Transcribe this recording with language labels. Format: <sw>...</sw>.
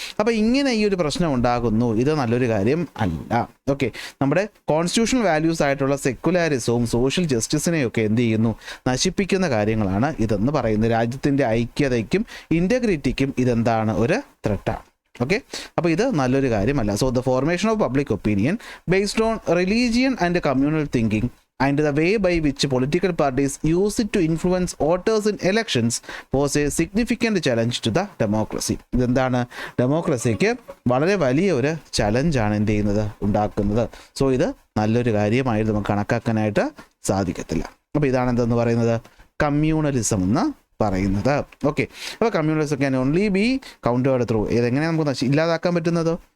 <ml>അപ്പോൾ ഇങ്ങനെ ഈ ഒരു പ്രശ്നം ഉണ്ടാകുന്നു. ഇത് നല്ലൊരു കാര്യം അല്ല. ഓക്കെ, നമ്മുടെ കോൺസ്റ്റിറ്റ്യൂഷണൽ വാല്യൂസ് ആയിട്ടുള്ള സെക്കുലാരിസവും സോഷ്യൽ ജസ്റ്റിസിനെയൊക്കെ എന്ത് ചെയ്യുന്നു? നശിപ്പിക്കുന്ന കാര്യങ്ങളാണ് ഇതെന്ന് പറയുന്നത്. രാജ്യത്തിൻ്റെ ഐക്യതയ്ക്കും ഇൻറ്റഗ്രിറ്റിക്കും ഇതെന്താണ്? ഒരു ത്രെട്ടാണ്. ഓക്കെ, അപ്പോൾ ഇത് നല്ലൊരു കാര്യമല്ല.</ml> <en>So the formation of public opinion based on religion and communal thinking and the way by which political parties use it to influence voters in elections was a significant challenge to the democracy.</en> <ml>ഇതെന്താണ്? ഡെമോക്രസിക്ക് വളരെ വലിയ ഒരു ചലഞ്ചാണ് എന്ത് ചെയ്യുന്നത്? ഉണ്ടാക്കുന്നത്. So ഇത് നല്ലൊരു കാര്യമായിട്ട് നമുക്ക് കണക്കാക്കാനായിട്ട് സാധിക്കത്തില്ല. അപ്പോൾ ഇതാണ് എന്തെന്ന് പറയുന്നത്? കമ്മ്യൂണലിസം എന്ന് പറയുന്നത്. ഓക്കെ, അപ്പോൾ</ml> <en>Communalism can only be countered through.</en> <ml>ഇതെങ്ങനെയാണ് നമുക്ക് ഇല്ലാതാക്കാൻ പറ്റുന്നത്?</ml>